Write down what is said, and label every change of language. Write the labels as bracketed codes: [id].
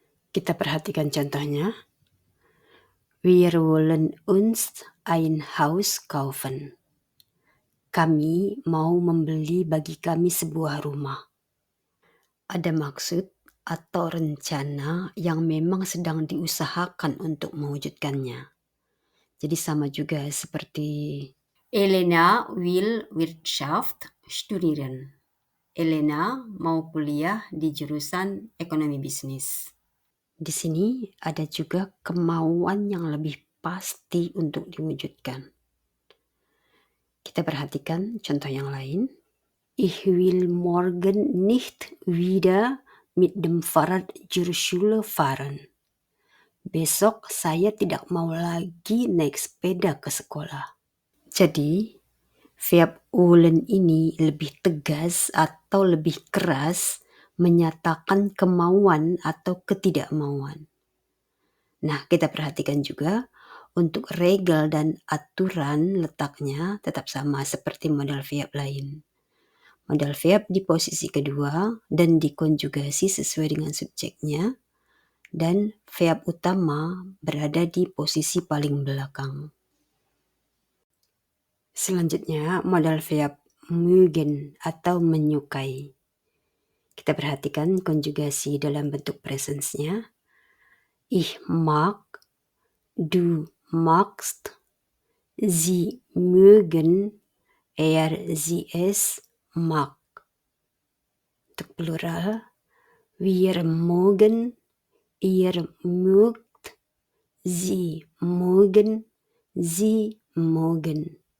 [id] Kita perhatikan contohnya. [de] Wir wollen uns ein Haus kaufen. [id] Kami mau membeli bagi kami sebuah rumah. Ada maksud atau rencana yang memang sedang diusahakan untuk mewujudkannya. Jadi sama juga seperti Elena [de] will Wirtschaft studieren. [id] Elena mau kuliah di jurusan ekonomi bisnis. Di sini ada juga kemauan yang lebih pasti untuk diwujudkan. Kita perhatikan contoh yang lain. [de] Ich will morgen nicht wieder mit dem Fahrrad zur Schule fahren. [id] Besok saya tidak mau lagi naik sepeda ke sekolah. Jadi, verb wollen ini lebih tegas atau lebih keras menyatakan kemauan atau ketidakmauan. Nah, kita perhatikan juga untuk regel dan aturan letaknya tetap sama seperti modal verb lain. Modal verb di posisi kedua dan dikonjugasi sesuai dengan subjeknya, dan verb utama berada di posisi paling belakang. Selanjutnya, modal verb mögen atau menyukai. Kita perhatikan konjugasi dalam bentuk presence-nya. [de] Ich mag, du magst, sie mögen, sie es mag. [id] Untuk [de] plural, wir mögen, ihr mögt, sie mögen, sie mögen.